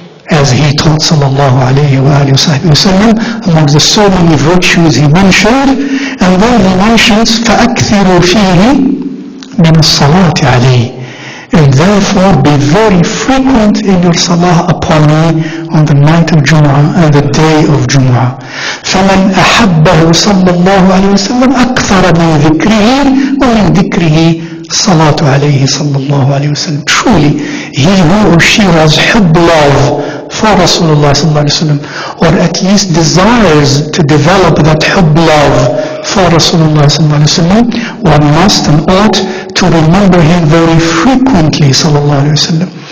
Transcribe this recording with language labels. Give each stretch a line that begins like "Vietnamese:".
English: As he taught sallallahu alayhi wa sallam, amongst the so many virtues he mentioned, and then he mentions
Arabic: فَأَكْثِرُوا فِيهِ مِنَ الصَّلَاةِ عَلَيْهِ,
English: and therefore be very frequent in your salah upon me on the night of Jumu'ah and the day of Jumu'ah.
Arabic: فَمَنْ أَحَبَّهُ صلى الله عليه وسلم أكثر من ذكره ومن ذكره صلاة عليه صلى الله عليه وسلم.
English: Truly, he who or she has hubb love for Rasulullah sallallahu alaihi wasallam, or at least desires to develop that hubb love for Rasulullah sallallahu alaihi wasallam, one must and ought to remember him very frequently, sallallahu alayhi wa sallam.